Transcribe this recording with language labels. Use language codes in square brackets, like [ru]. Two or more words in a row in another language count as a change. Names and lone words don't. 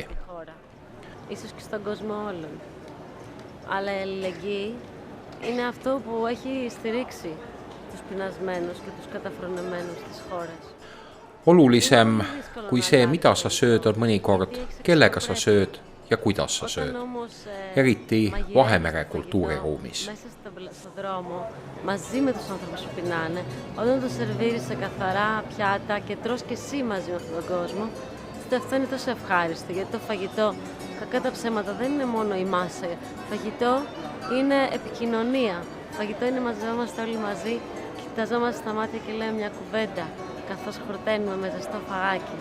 [el] Ίσως και στον κόσμο όλων. Αλλά η αλληλεγγύη είναι αυτό που έχει στηρίξει τους πεινασμένους και τους καταφρονεμένους της χώρας. [et] Olulisem kui see, mida sa sööd, on mõnikord, kellega sa sööd ja kuidas sa sööd. Eriti Vahemere kultuuriruumis. [el] Στον δρόμο, μαζί με τους άνθρωπους που πεινάνε, όταν τους σερβίρεις σε καθαρά πιάτα και τρως και εσύ μαζί με αυτόν τον κόσμο, αυτό είναι τόσο ευχάριστο, γιατί το φαγητό, κακά τα ψέματα, δεν είναι μόνο η μάσα. Φαγητό είναι επικοινωνία. Φαγητό είναι μαζευόμαστε όλοι μαζί, κοιταζόμαστε στα μάτια και λέμε μια κουβέντα, καθώς χορταίνουμε με ζεστό φαγάκι.